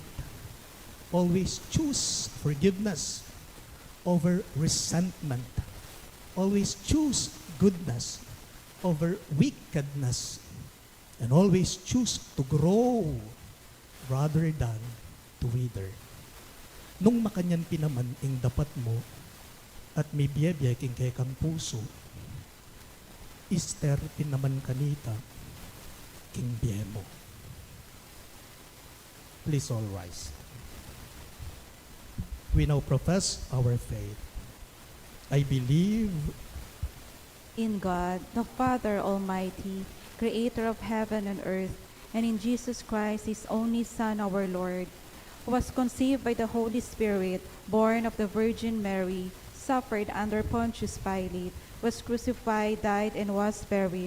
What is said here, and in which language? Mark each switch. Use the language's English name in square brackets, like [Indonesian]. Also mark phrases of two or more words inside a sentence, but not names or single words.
[English] Always choose forgiveness over resentment. Always choose goodness over wickedness. And always choose to grow rather than to wither. [Pampanga] Nung makanyan pinaman ing dapat mo at may biyabiyay king kay kang puso, ister pinaman kanita king biye mo. [English] Please all rise. We now profess our faith. I believe In God, the Father Almighty, creator of heaven and earth, and in Jesus Christ, His only Son, our Lord, who was conceived by the Holy Spirit, born of the Virgin Mary, suffered under Pontius Pilate, was crucified, died, and was buried.